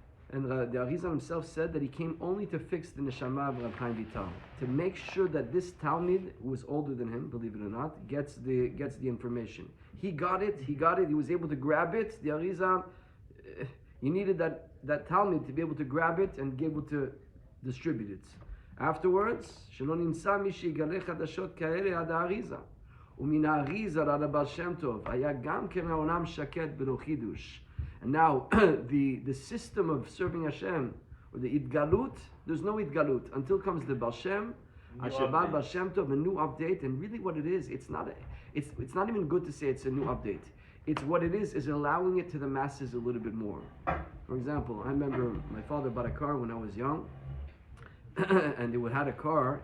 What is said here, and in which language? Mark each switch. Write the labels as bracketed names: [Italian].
[English] And the Arizal himself said that he came only to fix the neshama of Reb Chaim Vital, to make sure that this Talmid, who was older than him, believe it or not, gets the information. He got it, he was able to grab it. The Arizal, he needed that Talmid to be able to grab it and be able to distribute it. Afterwards, [Hebrew] שלא נמצא מי שיגלה חדשות כאלה עד האריזה. ומן האריזה עד הבעל שם טוב, היה גם כן העולם שקט בלא חידוש. [English] And now, the system of serving Hashem, or the Idgalut, there's no Idgalut. Until comes the Baal Shem, Ashebat Baal Shem Tov, a new update. And really what it is, it's not even good to say it's a new update. It's what it is allowing it to the masses a little bit more. For example, I remember my father bought a car when I was young, and they had a car.